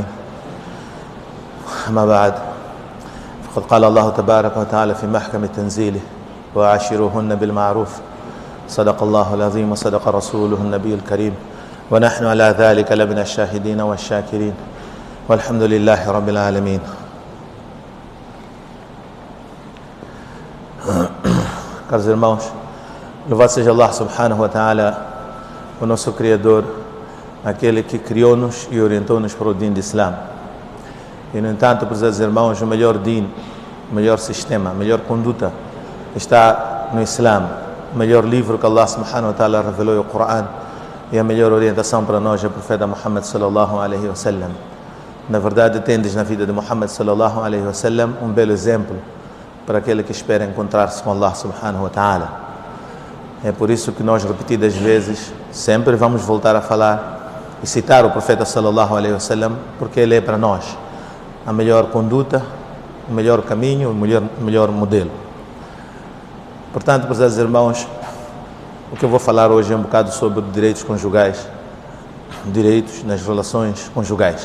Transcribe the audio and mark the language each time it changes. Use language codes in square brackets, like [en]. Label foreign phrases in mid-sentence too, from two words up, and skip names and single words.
[ar] أما بعد، فقد قال الله تبارك وتعالى في محكم تنزيله: وعاشروهن بالمعروف. صدق الله العظيم وصدق رسوله النبي الكريم، ونحن على ذلك لمن الشاهدين والشاكرين، والحمد لله رب العالمين. [pt] Caros irmãos, louvado seja Allah [ar] سبحانه وتعالى, [pt] o nosso Criador, aquele que criou-nos e orientou-nos para o Din de Islam. E no entanto, prezados irmãos, o melhor Din, o melhor sistema, a melhor conduta está no Islam. O melhor livro que Allah [ar] سبحانه وتعالى [pt] revelou é o Coran, e a melhor orientação para nós é o profeta Muhammad [ar] صلى الله عليه وسلم. [pt] Na verdade, tendes na vida de Muhammad [ar] صلى الله عليه وسلم [pt] um belo exemplo para aquele que espera encontrar-se com Allah [ar] سبحانه وتعالى. [pt] É por isso que nós, repetidas vezes, sempre vamos voltar a falar e citar o profeta [ar] صلى الله عليه وسلم, [pt] porque ele é para nós a melhor conduta, o melhor caminho, o melhor modelo. Portanto, prezados irmãos, o que eu vou falar hoje é um bocado sobre direitos conjugais, direitos nas relações conjugais.